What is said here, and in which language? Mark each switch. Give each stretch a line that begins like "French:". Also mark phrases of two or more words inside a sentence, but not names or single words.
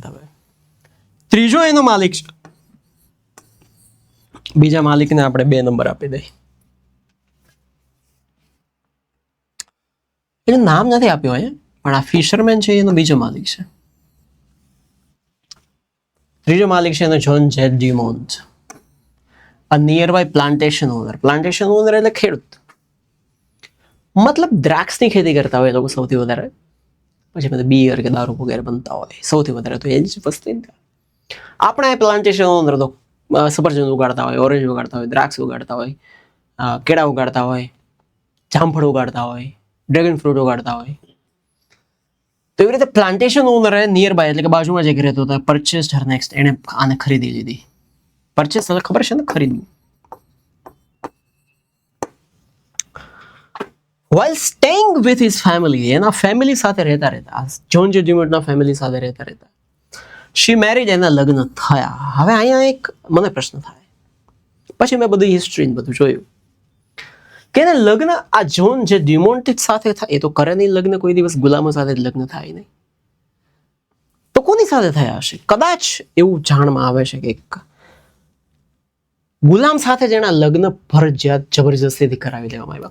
Gujarati: હવે 3જો એનો માલિક છે. બીજા માલિકને આપણે 2 નંબર આપી દઈએ. એનું નામ નથી આપ્યું અહીંયા, પણ આ ફિશરમેન છે એનો બીજો માલિક છે. ત્રીજો માલિક છે એનો જ્હોન જે ડ્યુમોન્ટ,
English: a nearby plantation owner. plantation owner
Gujarati: એટલે ખેડૂત, મતલબ દ્રાક્ષની ખેતી કરતા હોય લોકો સૌથી વધારે. પછી બધા બિયર કે દારૂ વગેરે બનતા હોય સૌથી વધારે, તો એ જ વસ્તુ. આપણે
English: plantation owner
Gujarati: તો સફરજન ઉગાડતા હોય, ઓરેન્જ ઉગાડતા હોય, દ્રાક્ષ ઉગાડતા હોય, કેળા ઉગાડતા હોય, જામફળ ઉગાડતા હોય,
English: dragon fruit
Gujarati: ઉગાડતા હોય. તો એવી રીતે
English: plantation owner near by
Gujarati: એટલે કે બાજુમાં જે રહેતો હતો
English: purchased her next,
Gujarati: એને આને ખરીદી લીધી. પરચેસ એટલે ખબર છે ને, ખરીદવું.
English: while staying with his family,
Gujarati: એના ફેમિલી સાથે રહેતા જ્હોન જે ડ્યુમોન્ટના ફેમિલી સાથે રહેતા
English: she married,
Gujarati: એના લગ્ન થયા. હવે અહીંયા એક મને પ્રશ્ન થાય, પછી મેં બધી હિસ્ટ્રી બધું જોયું કે એના લગ્ન આ જ્હોન જે ડ્યુમોન્ટ સાથે થાય. એ તો કરે નહીં લગ્ન, કોઈ દિવસ ગુલામો સાથે જ લગ્ન થાય નહીં. તો કોની સાથે થયા હશે? કદાચ એવું જાણમાં આવે છે કે એક ગુલામ સાથે જેના લગ્ન ફરજિયાત જબરજસ્તીથી કરાવી દેવામાં આવ્યા.